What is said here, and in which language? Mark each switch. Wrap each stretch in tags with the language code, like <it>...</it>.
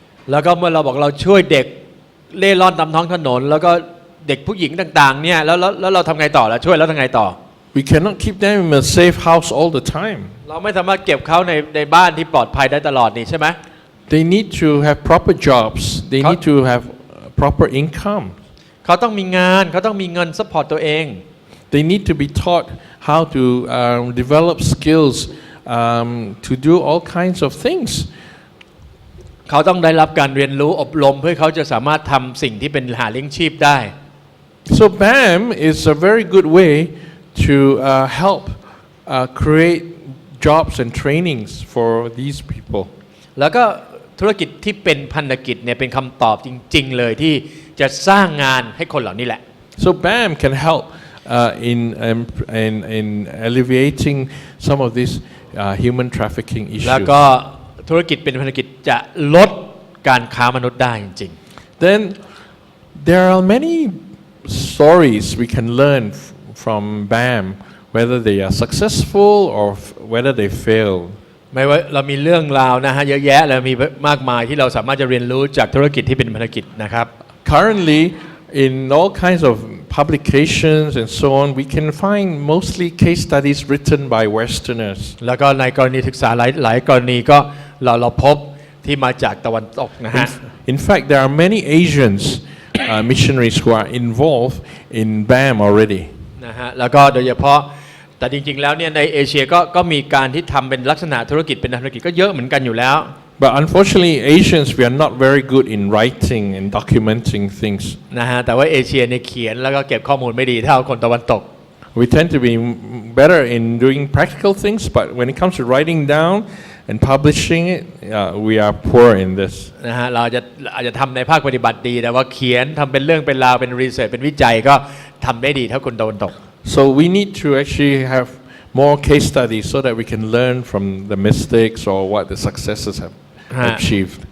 <th>แล้วก็เมื่อเราบอกเราช่วยเด็กเล่ร่อนตามท้องถนนแล้วก็ เด็กผู้หญิงต่างๆเนี่ยแล้วเราทำไงต่อล่ะช่วยแล้วทำไงต่อ</th> <en>We cannot keep them in a safe house all the time.</en> <th>เราไม่สามารถเก็บเขาในบ้านที่ปลอดภัยได้ตลอดนี่ใช่ไหม</th> <en>They need to have proper jobs. They need to have proper income.</en> <th>เขาต้องมีงานเขาต้องมีเงินซัพพอร์ตตัวเอง</th> <en>They need to be taught how to develop skills to do all kinds of things.</en> <th>เขาต้องได้รับการเรียนรู้อบรมเพื่อเขาจะสามารถทำสิ่งที่เป็นหาเลี้ยงชีพได้</th> <en>So BAM is a very good way to help create jobs and trainings for these people.</en> <th>แล้วก็ธุรกิจที่เป็นพันธกิจเนี่ยเป็นคำตอบจริงๆเลยที่จะสร้างงานให้คนเหล่านี้แหละ</th> <en>So BAM can help in alleviating some of these human trafficking</en> <th>แล้ว</th> <en>issues.</en> <th>ก็ธุรกิจเป็นพันธกิจจะลดการค้ามนุษย์ได้จริง</th> <en>Then there are many stories we can learn from BAM, whether they are successful or whether they fail.</en> <th>ๆไม่ว่าเรามีเรื่องราวนะฮะเยอะแยะเลยมีมากมายที่เราสามารถจะเรียนรู้จากธุรกิจที่เป็นพันธกิจนะครับ</th> <en>Currently, in all kinds of publications and so on, we can find mostly case studies written by Westerners.</en> <th>แล้วก็ในกรณีศึกษาหลายกรณีก็เราพบที่มาจากตะวันตกนะฮะ</th> <en>In fact, there are many Asians missionaries who are involved in BAM already.</en> <th>นะฮะแล้วก็โดยเฉพาะแต่จริงๆแล้วเนี่ยในเอเชียก็มีการที่ทำเป็นลักษณะธุรกิจเป็นธุรกิจก็เยอะเหมือนกันอยู่แล้ว</th> <en>But unfortunately, Asians, we are not very good in writing and documenting things.</en> <th>นะฮะแต่ว่าเอเชียเนี่ยเขียนแล้วก็เก็บข้อมูลไม่ดีเท่าคนตะวันตก</th> <en>We tend to be better in doing practical things, but when it comes to writing down and publishing it, we are poor in this.</en> <th>นะฮะเราอาจจะทำในภาคปฏิบัติดีแต่ว่าเขียนทำเป็นเรื่องเป็นราวเป็นรีเสิร์ชเป็นวิจัยก็ทำได้ดีเท่าคนตะวันตก</th> <en>So we need to actually have more case studies so that we can learn from the mistakes or what the successes have achieved.</en>